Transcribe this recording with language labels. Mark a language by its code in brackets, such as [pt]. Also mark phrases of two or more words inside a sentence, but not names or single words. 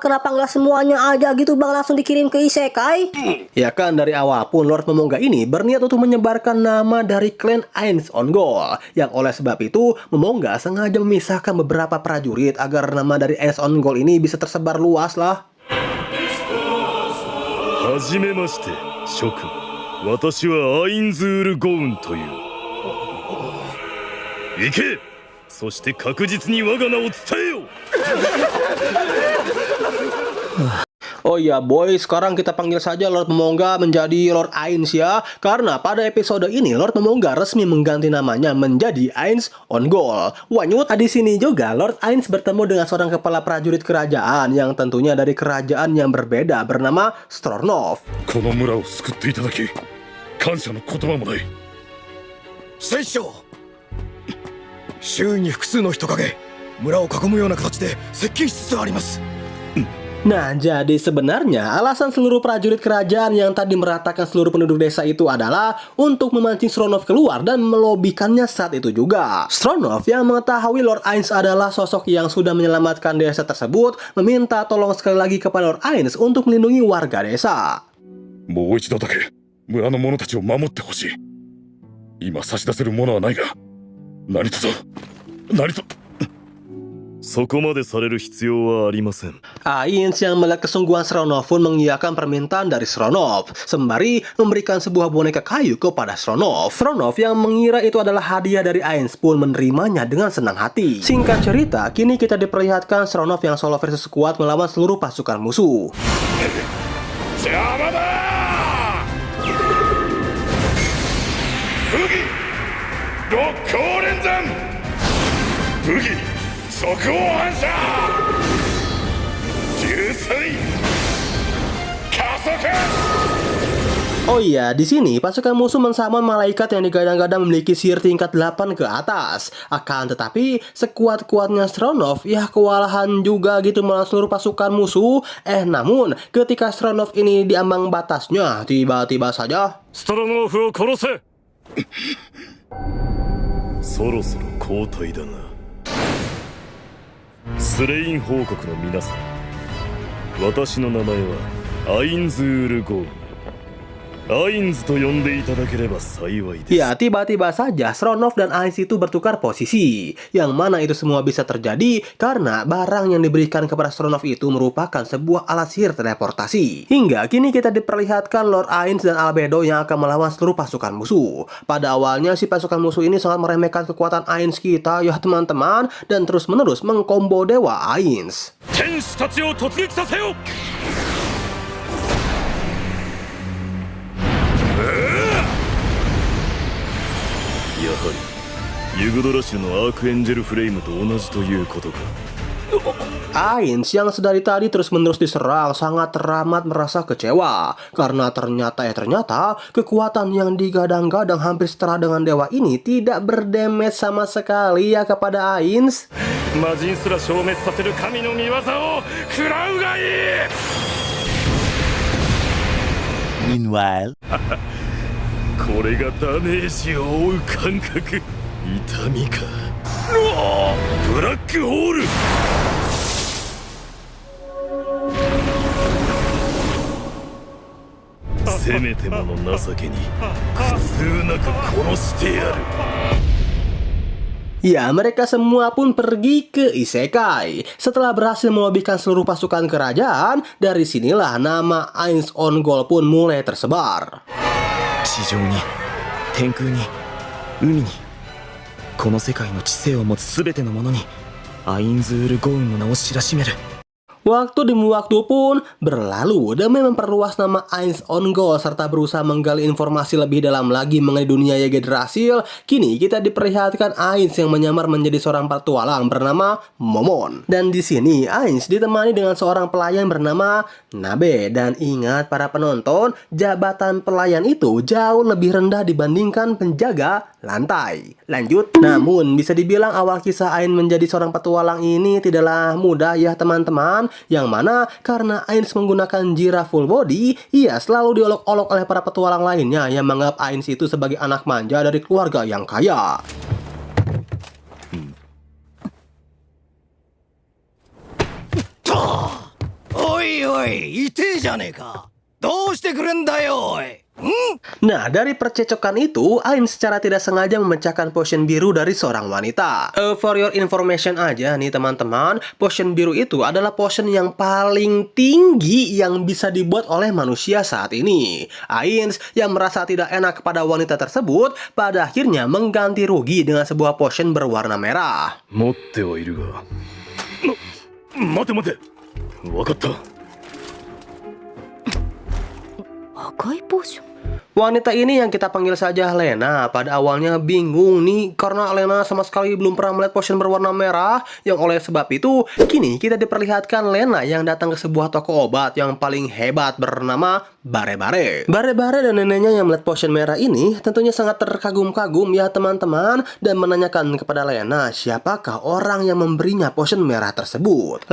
[id] Kenapa nggak semuanya aja gitu bang, langsung dikirim ke isekai? Ya kan, dari awal pun Lord Momonga ini berniat untuk menyebarkan nama dari klan Ainz Ongol. Yang oleh sebab itu, Momonga sengaja memisahkan beberapa prajurit agar nama dari Ainz Ongol ini bisa tersebar luas lah. [ja] はじめまして諸君、私はアインズール・ゴウンという。行け、そして確実に我が名を伝えよ。 [id] Oh iya boy, sekarang kita panggil saja Lord Momonga menjadi Lord Ainz ya. Karena pada episode ini Lord Momonga resmi mengganti namanya menjadi Ainz Ongol. Wanyut, di sini juga Lord Ainz bertemu dengan seorang kepala prajurit kerajaan yang tentunya dari kerajaan yang berbeda bernama Stronov. [ja] この村を救っていただき、感謝の言葉もない。戦将、周囲に複数の人影、村を囲むような形で接近しつつあります。 [id] Nah, jadi sebenarnya alasan seluruh prajurit kerajaan yang tadi meratakan seluruh penduduk desa itu adalah untuk memancing Stronov keluar dan melobikannya saat itu juga. Stronov yang mengetahui Lord Ainz adalah sosok yang sudah menyelamatkan desa tersebut, meminta tolong sekali lagi kepada Lord Ainz untuk melindungi warga desa. [ja] もう一度だけ村の者たちを守ってほしい。今差し出せるものはないが、何とぞ何と。そこまでされる必要はありません。 [id] Ainz yang melihat kesungguhan Stronov pun mengiyakan permintaan dari Stronov, sembari memberikan sebuah boneka kayu kepada Stronov. Stronov yang mengira itu adalah hadiah dari Ainz pun menerimanya dengan senang hati. Singkat cerita, kini kita diperlihatkan Stronov yang [en] solo versus squad [id] melawan seluruh pasukan musuh. [ja] 邪魔だ！武器六甲連山！武器 即応反射！流水！加速！ [id] Oh iya, di sini pasukan musuh mensamon malaikat yang digadang-gadang memiliki sihir tingkat 8 ke atas. Akan tetapi, sekuat-kuatnya Stronov ya kewalahan juga gitu melawan seluruh pasukan musuh. Namun, ketika Stronov ini diambang batasnya, tiba-tiba saja [ja] ストロノーフを殺せ！そろそろ交代だな。スレイン報告の皆さん、私の名前はアインズール・ゴウン。アインズと呼んでいただければ幸いです。 [id] Ya, tiba-tiba saja Stronov dan Ainz itu bertukar posisi. Yang mana itu semua bisa terjadi karena barang yang diberikan kepada Stronov itu merupakan sebuah alat sihir teleportasi. Hingga kini kita diperlihatkan Lord Ainz dan Albedo yang akan melawan seluruh pasukan musuh. Pada awalnya si pasukan musuh ini sangat meremehkan kekuatan Ainz kita ya teman-teman, dan terus-menerus mengkombo dewa Ainz. [ja] 天使たちを突撃させよ！ やはりユグドラシルのアークエンジェルフレイムと同じということか。 [id] Ainz yang sedari tadi terus-menerus diserang sangat teramat merasa kecewa karena ternyata kekuatan yang digadang-gadang hampir setara dengan dewa ini tidak berdamage sama sekali ya kepada Ainz. [ja] 魔人すら消滅させる神の御業を食らうがいい。 Meanwhile, これがダメージを負う感覚、痛みか。ブラックホール。せめてもの情けに苦痛なく殺してやる。 [id] Ya, mereka semua pun pergi ke Isekai. Setelah berhasil melobikan seluruh pasukan kerajaan, dari sinilah nama Ainz Ongol pun mulai tersebar. [ja] 地上に、天空に、海に、この世界の知性を持つすべてのものにアインズール・ゴウンの名を知らしめる。 [id] Waktu demi waktu pun berlalu demi memperluas nama Ainz on Goal serta berusaha menggali informasi lebih dalam lagi mengenai dunia Yggdrasil. Kini kita diperlihatkan Ainz yang menyamar menjadi seorang petualang bernama Momon. Dan di sini Ainz ditemani dengan seorang pelayan bernama Nabe. Dan ingat para penonton, jabatan pelayan itu jauh lebih rendah dibandingkan penjaga lantai. Lanjut. Namun bisa dibilang awal kisah Ainz menjadi seorang petualang ini tidaklah mudah ya teman-teman. Yang mana karena Ainz menggunakan Jirah full body, ia selalu diolok-olok oleh para petualang lainnya yang menganggap Ainz itu sebagai anak manja dari keluarga yang kaya. [ja] おいおい、痛えじゃねえか。どうしてくれんだよ、おい。 [id] Nah, dari percecokan itu, Ainz secara tidak sengaja memecahkan potion biru dari seorang wanita. [en] For your information [id] aja nih teman-teman, potion biru itu adalah potion yang paling tinggi yang bisa dibuat oleh manusia saat ini. Ainz yang merasa tidak enak kepada wanita tersebut, pada akhirnya mengganti rugi dengan sebuah potion berwarna merah. [ja] 持ってはいるが待て待て分かった赤いポーション [id] Wanita ini yang kita panggil saja Lena pada awalnya bingung nih karena Lena sama sekali belum pernah melihat potion berwarna merah. Yang oleh sebab itu kini kita diperlihatkan Lena yang datang ke sebuah toko obat yang paling hebat bernama Bare-Bare. Bare-Bare dan neneknya yang melihat potion merah ini tentunya sangat terkagum-kagum ya teman-teman, dan menanyakan kepada Lena siapakah orang yang memberinya potion merah tersebut.